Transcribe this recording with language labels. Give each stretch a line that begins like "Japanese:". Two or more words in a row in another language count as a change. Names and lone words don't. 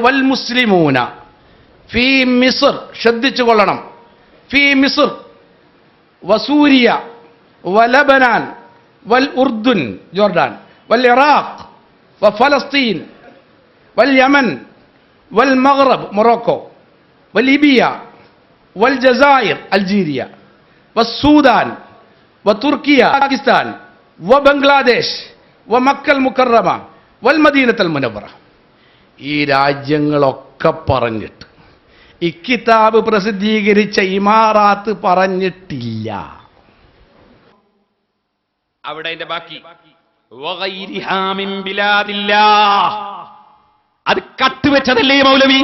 Arabic: والمسلمون في مصر,
Malayalam: ശ്രദ്ധിച്ചു കൊള്ളണം,
Arabic: في مصر وسوريا ولبنان والأردن جوردان والعراق وفلسطين واليمن والمغرب موروكو وليبيا والجزائر الجيريا والسودان وتركيا باكستان وبنغلاديش ومكة المكرمة والمدينة المنورة.
Malayalam: ഈ രാജ്യങ്ങളൊക്കെ പറഞ്ഞിട്ട് ഈ കിതാബ് പ്രസിദ്ധീകരിച്ച ഇമാറാത്ത് പറഞ്ഞിട്ടില്ല. അവിടെ അതിന്റെ ബാക്കി
Arabic: وغيرها من بلاد الله,
Malayalam: അത് കട്ടുവെച്ചതല്ലേ മൗലവി?